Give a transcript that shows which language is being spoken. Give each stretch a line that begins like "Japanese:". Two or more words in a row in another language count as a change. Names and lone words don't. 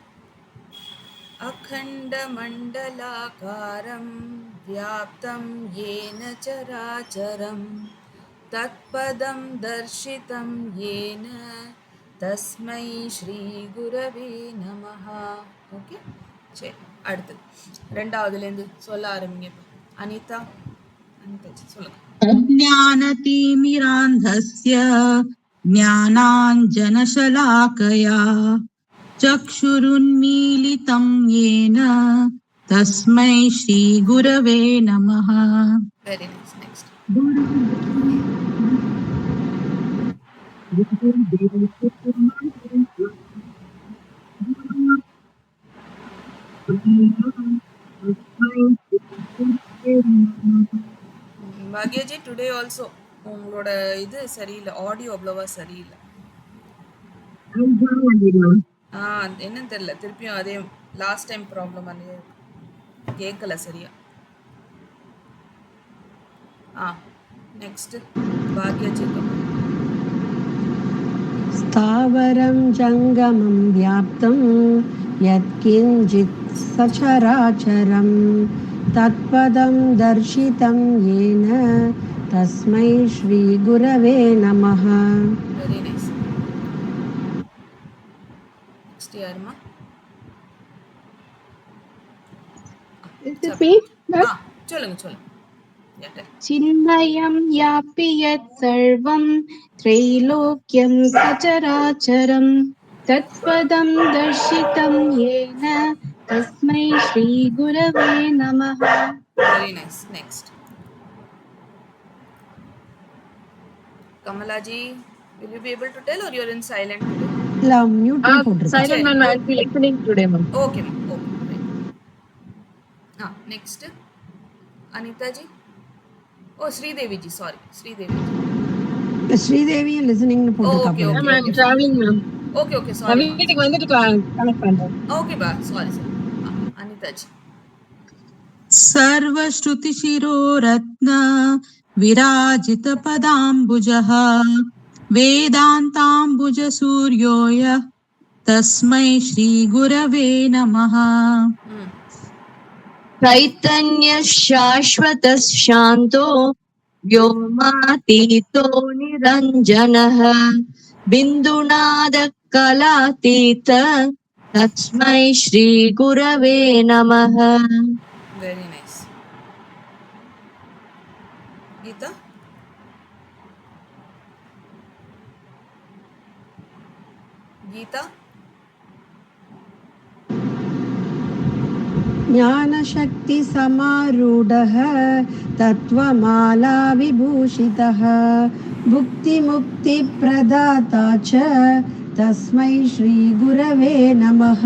Sanskrit: अखण्ड मण्डलाकारं व्याप्तं येन चराचरं तत्पदं दर्शितं येन तस्मै श्री गुरवे नमः.
Tamil: ஓகே, சரி, அடுத்து ரெண்டாவதுலேருந்து சொல்ல ஆரம்பிங்க. அனிதா சொல்லுங்க.
Sanskrit: अज्ञानतिमिरान्धस्य ज्ञानाञ्जनशलाकया चक्षुरुन्मीलितं येन तस्मै श्रीगुरवे नमः.
English: Very nice. Next.
Tamil: பாக்யாஜி,
English: today also
Tamil: உங்களோட இது சரியில்லை, ஆடியோ அவ்வளோவா சரியில்லை. என்னன்னு தெரியல, திருப்பியும் அதே
English: last time problem
Tamil: அதே கேட்கல சரியா.
English: நெக்ஸ்ட் பாக்யாஜி.
Sanskrit: स्थावरं जङ्गमं व्याप्तं यत्किञ्चित् सचराचरं तत्पदं दर्शितं येन तस्मै श्रीगुरवे नमः.
English: Very nice. Next யாருமா?
Tamil: சொல்லுங்க.
Sanskrit: चिन्मयं यापि यत् सर्वं त्रैलोक्यं सचराचरं तत्पदं दर्शितं येन तस्मै श्रीगुरवे नमः.
English: Very nice. Next. Kamalaji, will you be able to tell or you're in silent today? Mute silent ma'am, I'll be listening today ma'am. Okay ma'am. Okay. Next. Anita ji. Oh, Sridevi ji. Sorry, Sridevi ji. Sridevi listening to okay. I'm traveling ma'am. Okay, sorry.
Tamil: வீட்டுக்கு வந்துட்டு கனெக்ட் பண்றேன்.
English: Okay ba, sorry. Anita ji.
Sanskrit: सर्वश्रुतिशिरोरत्न विराजितपदाम्बुजः वेदान्ताम्बुजसूर्यो यः तस्मै श्रीगुरवे नमः. चैतन्य शाश्वत शान्तो व्योमातीतो निरञ्जनः बिन्दुनादकलातीत तस्मै श्रीगुरवे नमः.
English: Very nice. Geeta?
Sanskrit: ज्ञानशक्तिसमारूढः तत्त्वमाला विभूषितः भुक्तिमुक्तिप्रदाता च तस्मै श्रीगुरवे नमः.